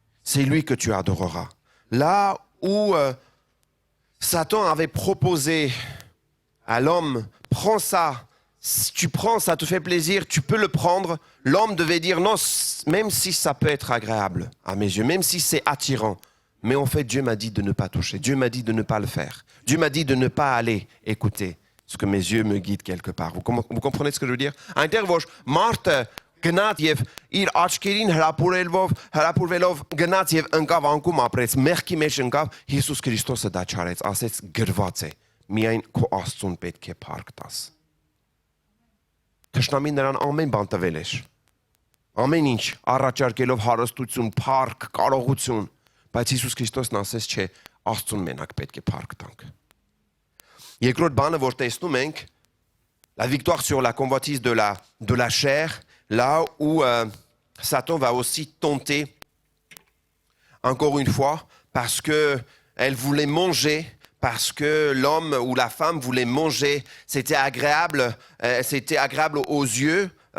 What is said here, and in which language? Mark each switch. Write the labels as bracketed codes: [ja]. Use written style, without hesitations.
[fr] C'est lui que tu adoreras. Là où Satan avait proposé à l'homme, prends ça, si tu prends, ça te fait plaisir, tu peux le prendre. L'homme devait dire non, même si ça peut être agréable à mes yeux, même si c'est attirant. Mais en fait, Dieu m'a dit de ne pas toucher, Dieu m'a dit de ne pas le faire. Dieu m'a dit de ne pas aller écouter ce que mes yeux me guident quelque part. Vous comprenez ce que je veux dire? [hy] Այնտեղ որ մարդը գնաց եւ իր աչքերին հրապուրվելով գնաց եւ ընկավ անկում ապրեց, մեղքի մեջ ընկավ, Հիսուս Քրիստոսը դա չարեց, ասեց գրված է, միայն քո Աստծուն պետք է փառք տաս։ Թշնամին նրան ամեն բան տվել էր, ամեն ինչ առաջարկելով հարստություն, փառք, կարողություն, բայց Հիսուս Քրիստոսն ասեց չէ, Աստծուն մենակ պետք է փառք տանք։ Երկրորդ բանը, որ տեսնում ենք, [fr] la victoire sur la convoitise de la chair, là où Satan va aussi tenter, encore une fois, parce qu'elle voulait manger, parce que l'homme ou la femme voulait manger, c'était agréable aux yeux,